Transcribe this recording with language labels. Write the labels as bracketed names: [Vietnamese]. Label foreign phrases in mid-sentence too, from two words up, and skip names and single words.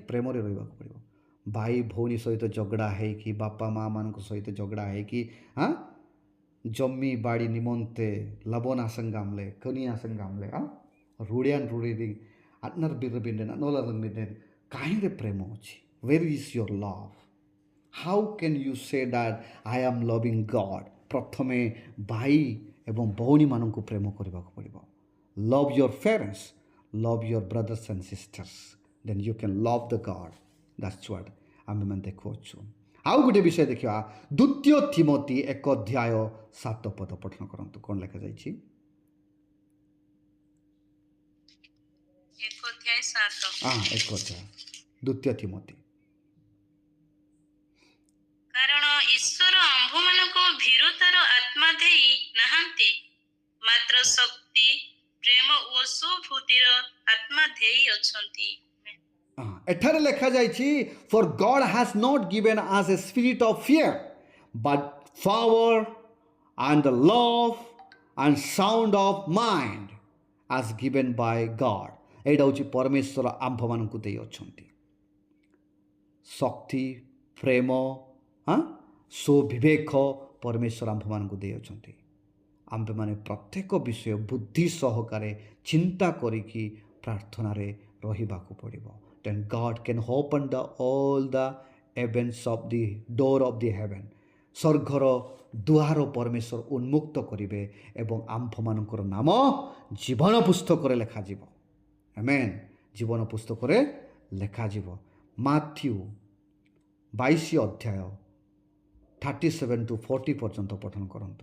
[Odia] ପ୍ରେମରେ ରହିବାକୁ ପଡ଼ିବ। ଭାଇ ଭଉଣୀ ସହିତ ଝଗଡ଼ା ହେଇକି, ବାପା ମାଆମାନଙ୍କ ସହିତ ଝଗଡ଼ା ହେଇକି ଜମି ବାଡ଼ି ନିମନ୍ତେ ଲବଣ ଆସଙ୍ଗାମଲେ କନି ଆସଙ୍ଗାମଲେ ରୁଡ଼ିଆନ୍ ରୁଡ଼ି ଆତ୍ନର ବିର ବିଣ୍ଡେନ ନୋଲର ବିଣ୍ଡେନ କାହିଁରେ ପ୍ରେମ ଅଛି? [English] where is your love? how can you say that I am loving God? [Odia] ପ୍ରଥମେ ଭାଇ ଏବଂ ଭଉଣୀମାନଙ୍କୁ ପ୍ରେମ କରିବାକୁ ପଡ଼ିବ। [English] love your parents, love your brothers and sisters, then you can love the God. that's what [Odia] ଆମେମାନେ ଦେଖୁଅଛୁ। ଆଉ ଗୋଟେ ବିଷୟ ଦେଖିବା, ଦ୍ୱିତୀୟ ତିମୋଥୀ 1:7 ପଠନ କରନ୍ତୁ। କ'ଣ ଲେଖାଯାଇଛି? 1:7 ଦ୍ୱିତୀୟ ତିମୋଥୀ। କାରଣ ଈଶ୍ୱର ଆମ୍ଭମାନଙ୍କୁ ଭୀରୁତାର ଆତ୍ମା ଦେଇ ନାହାନ୍ତି, ମାତ୍ର ଶକ୍ତି, ପ୍ରେମ ଓ ସୁବୁଦ୍ଧିର ଆତ୍ମା ଦେଇ ଅଛନ୍ତି। ଏଠାରେ ଲେଖାଯାଇଛି, [English] for God has not given us a spirit of fear but power and love and sound of mind as given by God. [Odia] ଏଇଟା ହେଉଛି ପରମେଶ୍ୱର ଆମ୍ଭମାନଙ୍କୁ ଦେଇ ଅଛନ୍ତି ଶକ୍ତି, ପ୍ରେମ, ସୁବିବେକ ପରମେଶ୍ୱର ଆମ୍ଭମାନଙ୍କୁ ଦେଇ ଅଛନ୍ତି। ଆମ୍ଭେମାନେ ପ୍ରତ୍ୟେକ ବିଷୟ ବୁଦ୍ଧି ସହକାରେ ଚିନ୍ତା କରିକି ପ୍ରାର୍ଥନାରେ ରହିବାକୁ ପଡ଼ିବ। [English] then God can open all the heavens of the door of the heaven. [Odia] ସ୍ୱର୍ଗର ଦୁଆର ପରମେଶ୍ୱର ଉନ୍ମୁକ୍ତ କରିବେ ଏବଂ ଆମ୍ଭମାନଙ୍କର ନାମ ଜୀବନ ପୁସ୍ତକରେ ଲେଖାଯିବ। ଆମେନ୍। ଜୀବନ ପୁସ୍ତକରେ ଲେଖାଯିବ। ମାଥ୍ୟୁ 22:37-40 ପର୍ଯ୍ୟନ୍ତ ପଠନ କରନ୍ତୁ।